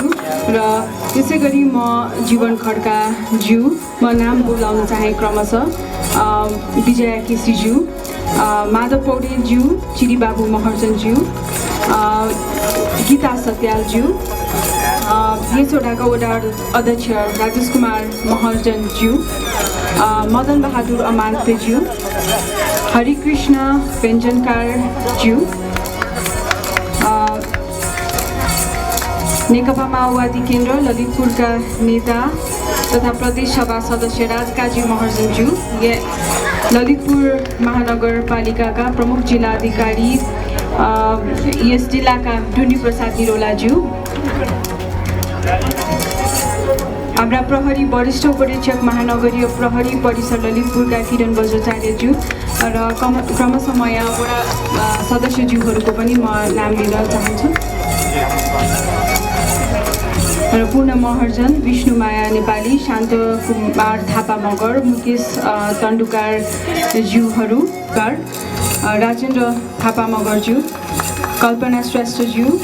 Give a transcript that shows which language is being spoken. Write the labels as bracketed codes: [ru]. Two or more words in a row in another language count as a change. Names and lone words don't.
[ne] र त्यसै गरी म जीवन खड्काज्यू म नाम बोलाउन चाहे क्रमशः विजया केसीज्यू, माधव पौडेलज्यू, चिरीबाबु महर्जनज्यू, गीता सत्यालज्यू, यसवटाका वडा अध्यक्ष राजेश कुमार महर्जनज्यू, मदन बहादुर अमात्यज्यू, हरिकृष्ण व्यञ्जनकारज्यू, नेकपा माओवादी केन्द्र ललितपुरका नेता तथा प्रदेश सभा सदस्य राजकाजी महर्जनज्यू, ललितपुर महानगरपालिकाका प्रमुख जिल्लाधिकारी यस जिल्लाका डुनी प्रसाद निरोलाज्यू, हाम्रा प्रहरी वरिष्ठ उपरीक्षक महानगरीय प्रहरी परिसर ललितपुरका किरण बज्राचार्यज्यू र क्रमशः म यहाँ वडा सदस्यज्यूहरूको पनि म नाम लिन चाहन्छु र पूर्ण महर्जन, विष्णुमाया नेपाली, शान्त कुमार थापा मगर, मुकेश तन्डुकार ज्यूहरू कर, राजेन्द्र थापा मगरज्यू, कल्पना श्रेष्ठज्यू,